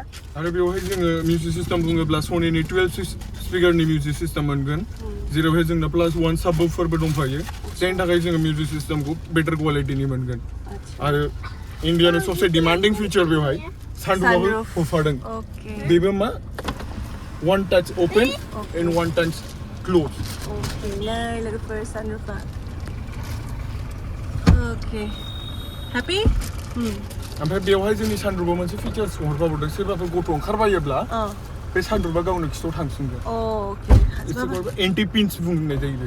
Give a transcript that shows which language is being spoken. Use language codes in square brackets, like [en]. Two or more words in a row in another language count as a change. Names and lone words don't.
[brx] आरो बेवहाय जोङो [en] music system [brx] बुङोब्ला सनिनि 12 स्पिकारनि [en] music system [brx] मोनगोन जेरावहाय जोंना प्लास 1 साबवुफारबो दंफायो जायनि थाखाय जोङो मिउजिक सिस्टेमखौ बेटार क्वालिटिनि मोनगोन आरो इन्डियानि सबसे [en] demanding feature [brx] बेवहाय सानरुफाबो होफादों बेबो मा [en] one touch open and one touch close [brx] ओके नै लोगोफोर सानरुफा ओके हेपि ओमफ्राय बेवहाय जोंनि सानरुफाव मोनसे फिचार्स हरबावदों सोरबाफोर गथ' ओंखारबायोब्ला बे सानरुफा गावनो खिथाव थांसिनगोन ओके [en] anti pinch [brx] बुंनाय जायो बेखौ